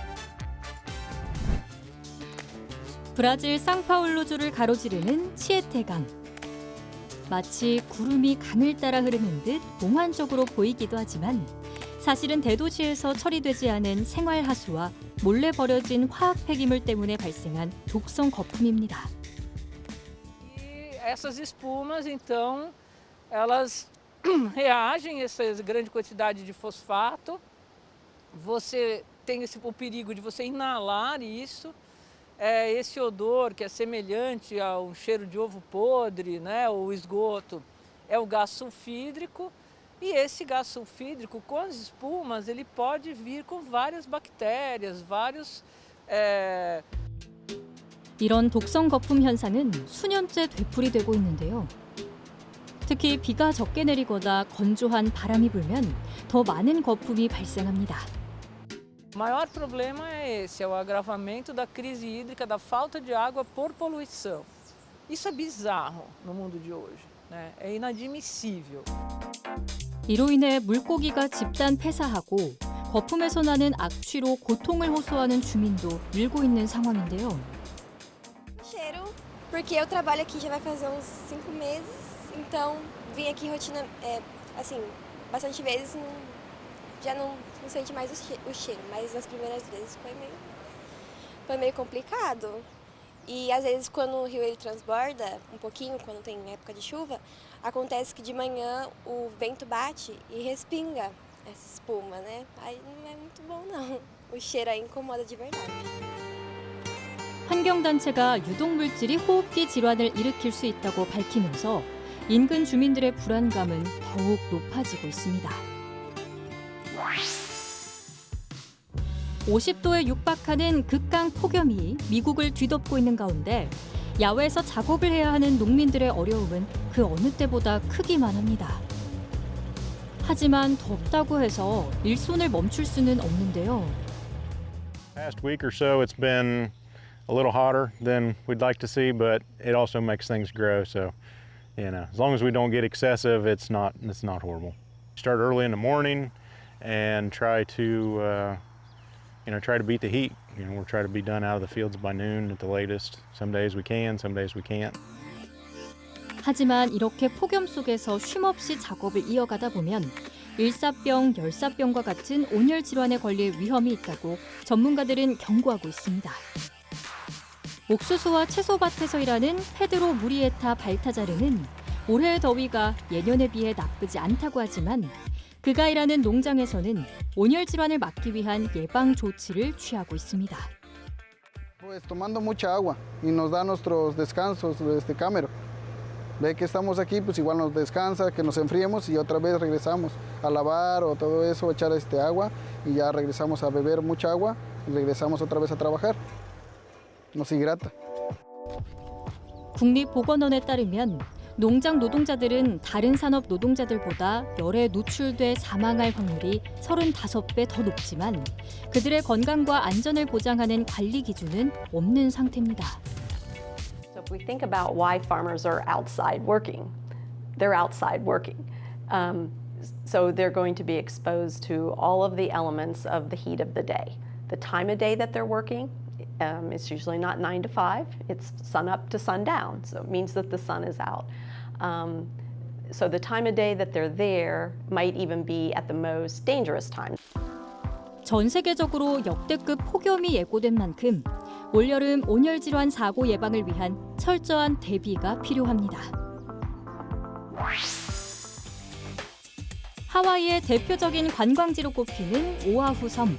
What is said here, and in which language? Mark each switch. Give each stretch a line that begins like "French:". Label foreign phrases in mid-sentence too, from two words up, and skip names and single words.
Korean: 브라질 상파울루주를 가로지르는 치에테강. 마치 구름이 강을 따라 흐르는 듯 몽환적으로 보이기도 하지만 사실은 대도시에서 처리되지 않은 생활하수와 몰래 버려진 화학 폐기물 때문에 발생한 독성 거품입니다.
Portuguese: Essas espumas, então, elas reagem a essa grande quantidade de fosfato. Você tem o perigo de você inalar isso. Esse odor que é semelhante a um cheiro de ovo podre, né, ou esgoto, é o gás sulfídrico. E esse gás sulfídrico, com as espumas, ele pode vir com várias bactérias, vários...
Korean: 이런 독성 거품 현상은 수년째 되풀이되고 있는데요. 특히 비가 적게 내리거나 건조한 바람이 불면 더 많은 거품이 발생합니다.
Portuguese: O maior problema é esse, é o agravamento da crise hídrica, da falta de água por poluição. Isso é bizarro no mundo de hoje, né? É inadmissível.
Korean: 이로 인해 물고기가 집단 폐사하고 거품에서 나는 악취로 고통을 호소하는 주민도 늘고 있는 상황인데요.
Portuguese: Cheiro, porque eu trabalho aqui já vai fazer uns 5 meses, então vim aqui rotina, assim, bastante vezes, já não sente mais o cheiro, mas nas primeiras vezes foi meio... foi meio complicado. E às vezes quando o rio ele transborda um pouquinho, quando tem época de chuva, acontece que de manhã o vento bate e respinga essa espuma, né? Aí não é muito bom não. O cheiro aí incomoda de verdade.
Korean: 환경단체가 유독물질이 호흡기 질환을 일으킬 수 있다고 밝히면서 인근 주민들의 불안감은 더욱 높아지고 있습니다. 50도에 육박하는 극강 폭염이 미국을 뒤덮고 있는 가운데 야외에서 작업을 해야 하는 농민들의 어려움은 그 어느 때보다 크기만 합니다. 하지만 덥다고 해서 일손을 멈출 수는 없는데요.
English: Past week or so it's been a little hotter than we'd like to see, but it also makes things grow. So, as long as we don't get excessive, it's not horrible. Start early in the morning and try to beat the heat. We'll try to be done out of the fields by noon at the latest. Some days we can, some days we can't.
Korean: 하지만 이렇게 폭염 속에서 쉼없이 작업을 이어가다 보면 일사병, 열사병과 같은 온열 질환에 걸릴 위험이 있다고 전문가들은 경고하고 있습니다. 옥수수와 채소밭에서 일하는 페드로 무리에타 발타자르는 올해의 더위가 예년에 비해 나쁘지 않다고 하지만 그가 일하는 농장에서는 온열 질환을 막기 위한 예방 조치를 취하고 있습니다.
Spanish: Pues tomando mucha agua y nos da nuestros descansos cámero. Ve que estamos aquí, pues igual nos descansa, que nos enfriemos y otra vez regresamos a lavar o todo eso, echar agua y ya regresamos a beber mucha agua y regresamos otra vez a trabajar. Nos hidrata.
Korean: 국립보건원에 따르면 농장 노동자들은 다른 산업 노동자들보다 열에 노출돼 사망할 확률이 35배 더 높지만 그들의 건강과 안전을 보장하는 관리 기준은 없는 상태입니다.
English: So if we think about why farmers are outside working, they're outside working. So they're going to be exposed to all of the elements of the heat of the day. The time of day that they're working, it's usually not 9 to 5, it's sun up to sundown, so it means that the sun is out. So the time of day that they're there might even be at the most dangerous time.
Korean: 전 세계적으로 역대급 폭염이 예고된 만큼 올여름 온열 질환 사고 예방을 위한 철저한 대비가 필요합니다. 하와이의 대표적인 관광지로 꼽히는 오아후 섬.